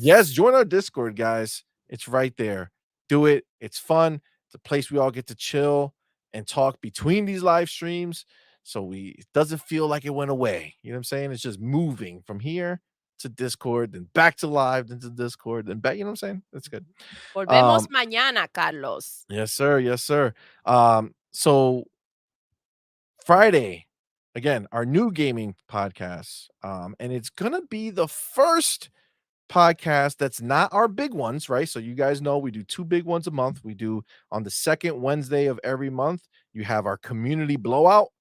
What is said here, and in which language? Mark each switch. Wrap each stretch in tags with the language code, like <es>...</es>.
<en>yes, join our Discord, guys. It's right there. Do it. It's fun. It's a place we all get to chill and talk between these live streams. So it doesn't feel like it went away. You know what I'm saying? It's just moving from here to Discord, then back to live, then to Discord, then back. You know what I'm saying? That's good.</en> <es>Volvemos mañana, Carlos.</es> <en>Yes, sir. Yes, sir. So Friday, again, our new gaming podcast. And it's gonna be the first podcast that's not our big ones, right? So you guys know we do 2 big ones a month. We do on the second Wednesday of every month, you have our community blowout,</en>